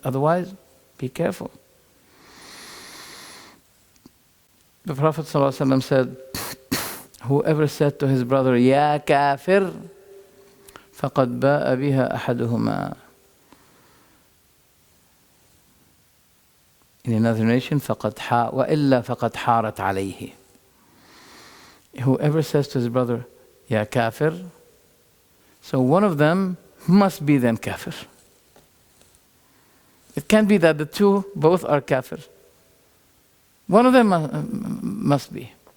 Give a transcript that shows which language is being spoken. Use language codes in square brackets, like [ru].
[en] Otherwise, be careful. The Prophet ﷺ said, whoever said to his brother, Ya kafir, [ar] فَقَدْ بَاءَ بِهَا أَحَدُهُمَا. [en] In another narration, [ar] وَإِلَّا فَقَدْ حَارَتْ عَلَيْهِ. [en] Whoever says to his brother, Ya kafir, so one of them must be then kafir. It can't be that the two both are kafir. One of them must be.